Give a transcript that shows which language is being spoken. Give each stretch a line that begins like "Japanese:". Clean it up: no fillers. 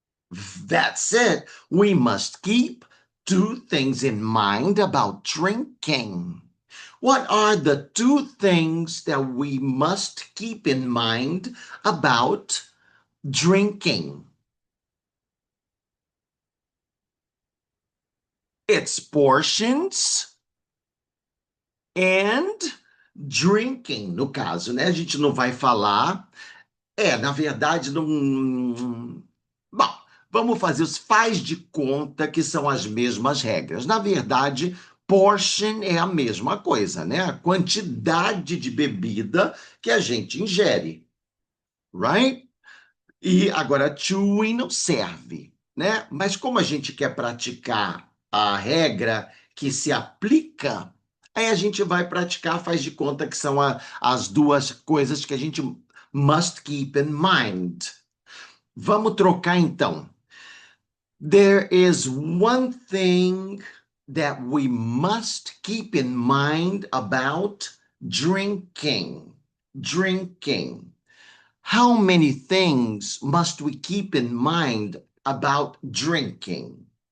English: That's it. We must keep two things in mind about drinking. What are the two things that we must keep in mind about drinking? It's portions and drinking,
Portuguese: no caso, né? A gente não vai falar. Na verdade, não. Bom, vamos fazer os faz de conta que são as mesmas regras. Na verdade, portion é a mesma coisa, né? A quantidade de bebida que a gente ingere,
English: right?
Portuguese: E agora, chewing não serve, né? Mas como a gente quer praticar a regra que se aplica, aí a gente vai praticar, faz de conta que são as duas coisas que a gente
English: must keep in mind.
Portuguese: Vamos trocar então.
English: There is one thing that we must keep in mind about drinking. Drinking. How many things must we keep in mind about drinking?